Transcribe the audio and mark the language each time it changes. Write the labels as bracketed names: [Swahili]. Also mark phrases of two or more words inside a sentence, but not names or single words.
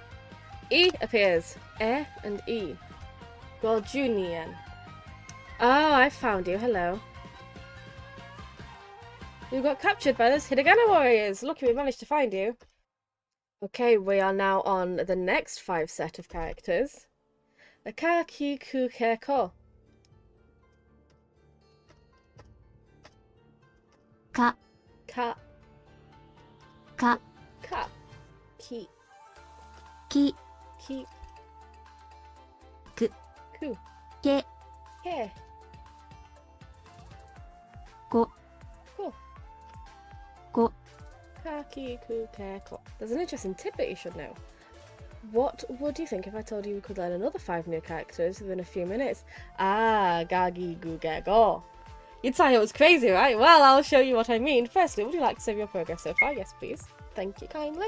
[English] E appears. E and E. Gorjunian. Oh, I found you. Hello. You got captured by those hiragana warriors. Lucky we managed to find you. Okay, we are now on the next 5 set of characters. [Japanese] Ka, ki, ku, ke, ko. Ka. Ka. Ka. Ka. Ki. Ki. Ki. Ku. Ku. Ke. Ke. Ko. Ko. Ko. Ka, ki, ku, ke, ko. [English] There's an interesting tidbit you should know. What would you think if I told you we could learn another 5 new characters within a few minutes? [Japanese] Ah, ga, gi, gu, ge, go. [English] You'd say it was crazy, right? Well, I'll show you what I mean. Firstly, would you like to save your progress so far? Yes, please. Thank you kindly.